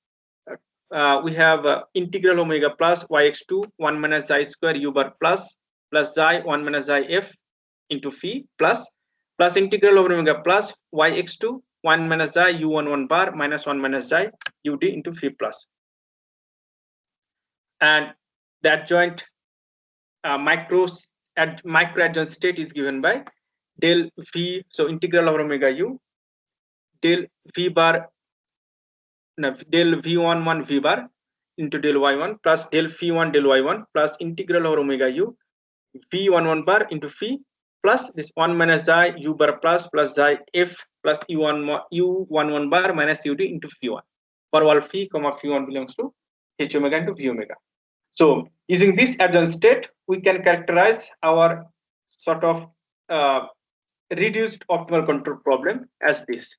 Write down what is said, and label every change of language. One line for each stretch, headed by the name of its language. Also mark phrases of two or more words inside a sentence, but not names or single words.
English: integral omega plus yx2 1 minus xi square u bar plus xi 1 minus xi f into phi plus integral over omega plus yx2 1 minus xi u11 bar minus 1 minus xi ud into phi plus, and the adjoint micro adjoint state is given by del v, so integral over omega u del v bar del v11 v bar into del y1 plus del phi1 del y1 plus integral over omega u v11 bar into phi plus this 1 minus xi u bar plus xi f plus u11 bar minus ud into phi1, for all phi comma phi1 belongs to h omega into v omega. So using this adjoint state, we can characterize our sort of reduced optimal control problem as this.